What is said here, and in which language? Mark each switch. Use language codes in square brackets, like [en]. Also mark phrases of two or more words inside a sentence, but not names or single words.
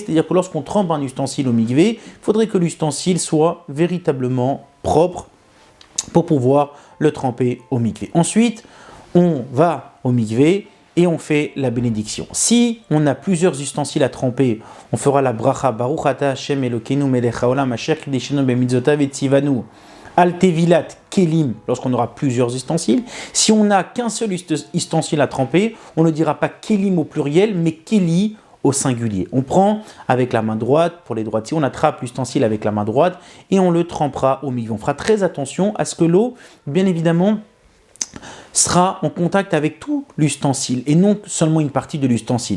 [fr] C'est-à-dire que lorsqu'on trempe un ustensile au mikvé, il faudrait que l'ustensile soit véritablement propre pour pouvoir le tremper au mikvé. Ensuite, on va au mikvé et on fait la bénédiction. Si on a plusieurs ustensiles à tremper, on fera la bracha [he] ברוך אתה ה' אלוקינו מלך העולם אשר קדשנו במצוותיו וצונו על טבילת כלים [fr] lorsqu'on aura plusieurs ustensiles. Si on n'a qu'un seul ustensile à tremper, on ne dira pas kelim au pluriel, mais keli au singulier. On prend avec la main droite, pour les droitiers, on attrape l'ustensile avec la main droite et on le trempera au mikvé. On fera très attention à ce que l'eau, bien évidemment, sera en contact avec tout l'ustensile et non seulement une partie de l'ustensile.